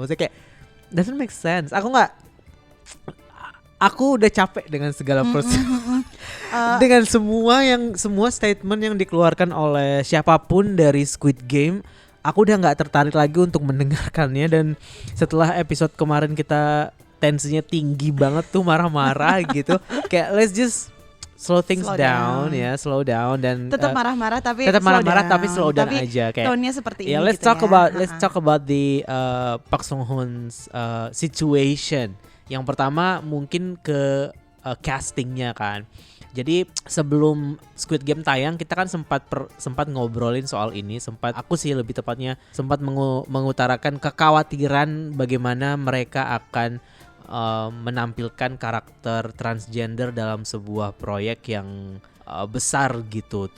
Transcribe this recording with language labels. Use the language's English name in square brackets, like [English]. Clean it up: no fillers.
[Indonesian] Maksudnya kayak [English] doesn't make sense. [Indonesian] Aku udah capek dengan segala proses. Dengan semua statement yang dikeluarkan oleh siapapun dari Squid Game, aku udah nggak tertarik lagi untuk mendengarkannya. Dan setelah episode kemarin kita tensinya tinggi banget tuh, marah-marah gitu, kayak [English] let's just slow down [Indonesian] ya, [English] slow down [Indonesian] dan tetap marah-marah tapi [English] slow down [Indonesian] aja kayak tone-nya seperti ini. [English] Let's [Indonesian] gitu [English] talk about the Park Sung Hoon's situation. [Indonesian] Yang pertama mungkin ke castingnya kan. Jadi sebelum Squid Game tayang kita kan sempat ngobrolin soal ini, aku sih lebih tepatnya sempat mengutarakan kekhawatiran bagaimana mereka akan menampilkan karakter transgender dalam sebuah proyek yang besar gitu.